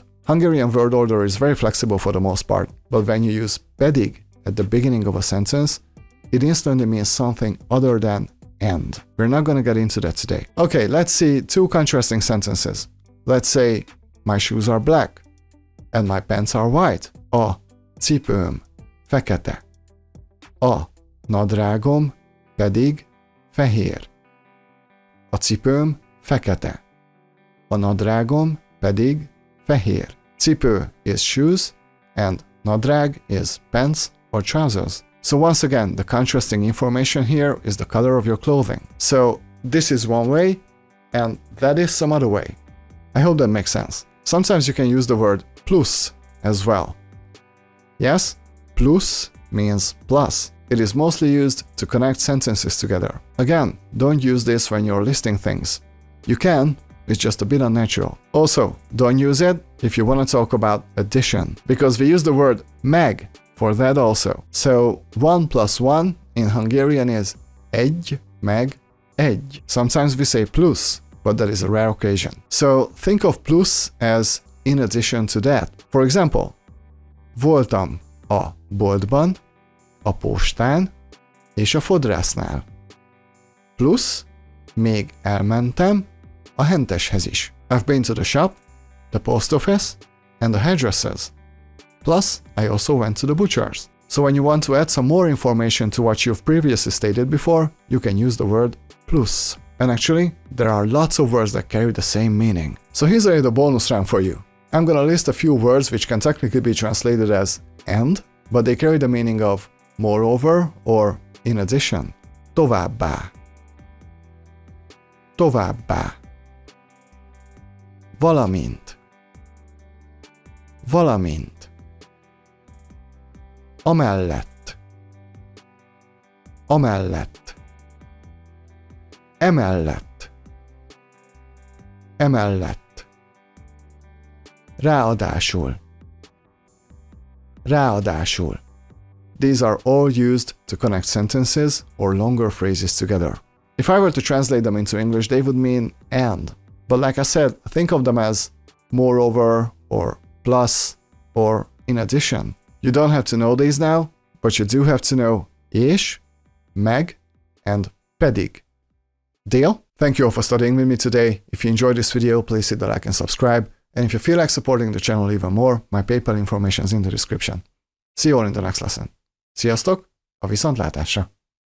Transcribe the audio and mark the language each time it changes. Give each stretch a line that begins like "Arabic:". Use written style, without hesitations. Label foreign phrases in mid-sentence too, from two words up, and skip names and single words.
English: Hungarian word order is very flexible for the most part, but when you use pedig at the beginning of a sentence, it instantly means something other than and. We're not gonna get into that today. Okay, let's see two contrasting sentences. Let's say, my shoes are black, and my pants are white.
Hungarian: A cipőm fekete.
English: A nadrágom pedig fehér.
Hungarian: A cipőm fekete.
English: A nadrágom pedig fehér. Cipő is shoes, and nadrág is pants or trousers. So once again, the contrasting information here is the color of your clothing. So this is one way, and that is some other way. I hope that makes sense. Sometimes you can use the word plusz as well. Yes, plusz means plus. It is mostly used to connect sentences together. Again, don't use this when you're listing things. You can, it's just a bit unnatural. Also, don't use it if you want to talk about addition, because we use the word meg for that also. So 1 plus 1 in Hungarian is
Hungarian: egy meg egy.
English: Sometimes we say plusz, but that is a rare occasion. So think of plusz as in addition to that. For example,
Hungarian: voltam a boltban, a postán és a fodrásznál. Plusz még elmentem a henteshez is.
English: I've been to the shop, the post office, and the hairdressers. Plus, I also went to the butcher's. So when you want to add some more information to what you've previously stated before, you can use the word plusz. And actually, there are lots of words that carry the same meaning. So here's a little bonus round for you. I'm gonna list a few words which can technically be translated as and, but they carry the meaning of moreover or in addition.
Hungarian: Továbbá. Továbbá. Valamint. Valamint. Amellett. Amellett. Emellett. Emellett. Ráadásul. Ráadásul.
English: These are all used to connect sentences or longer phrases together. If I were to translate them into English, they would mean and. But like I said, think of them as moreover or plus or in addition. You don't have to know these now, but you do have to know és, meg, and pedig. Deal? Thank you all for studying with me today. If you enjoyed this video, please hit the like and subscribe. And if you feel like supporting the channel even more, my PayPal information is in the description. See you all in the next lesson.
Hungarian: Sziasztok! A viszontlátásra!